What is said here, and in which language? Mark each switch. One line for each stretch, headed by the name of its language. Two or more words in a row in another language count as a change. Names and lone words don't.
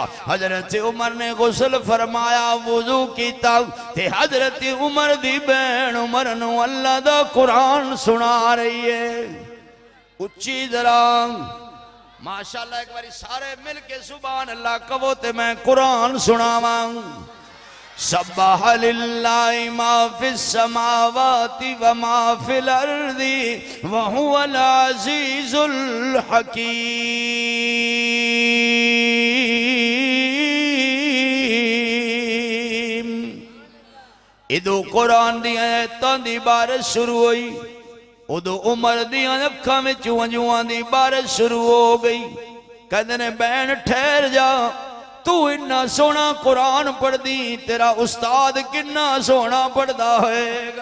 Punjabi: حضرت عمر نے غسل فرمایا، وضو کیتا تے حضرت عمر دی بہن عمر نوں اللہ دا قرآن سنا رہی ہے. اچی ذرا ماشاءاللہ ایک باری سارے مل کے
Arabic: سبحان الله
Punjabi: کہو تے میں قرآن سناواں.
Arabic: سبح لله ما في السماوات وما في الأرض وهو العزيز الحكيم.
Punjabi: ایدوں قرآن دی آیتاں دی بارش شروع ہوئی، اودوں عمر دی اکھاں وچ ہنجواں دی بارش شروع ہو گئی. کہندے نے بہن ٹھہر جا، تو انا سوہنا قرآن پڑھدی، تیرا استاد کنا سوہنا پڑھدا ہوئے گا.